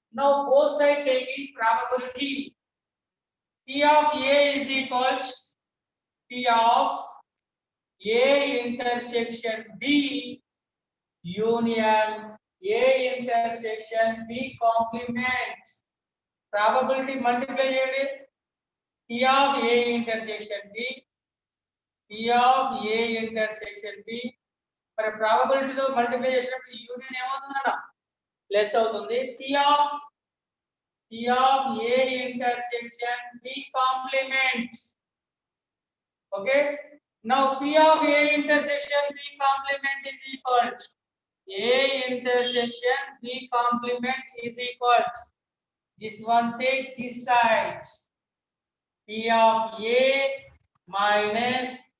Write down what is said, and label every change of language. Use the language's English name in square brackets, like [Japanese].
[English] Now both sides taking probability. P of A is equals P of A intersection B union A intersection B complement. Probability multiply చేయండి. P of A intersection B P of A intersection B. [Telugu] మరి probability తో multiply చేసినప్పుడు union ఏమవుతుందన్న plus అవుతుంది. [English] P of A intersection B complement. Okay, now P of A intersection B complement is equal to A intersection B complement is equal to this one, take this side, P of A minus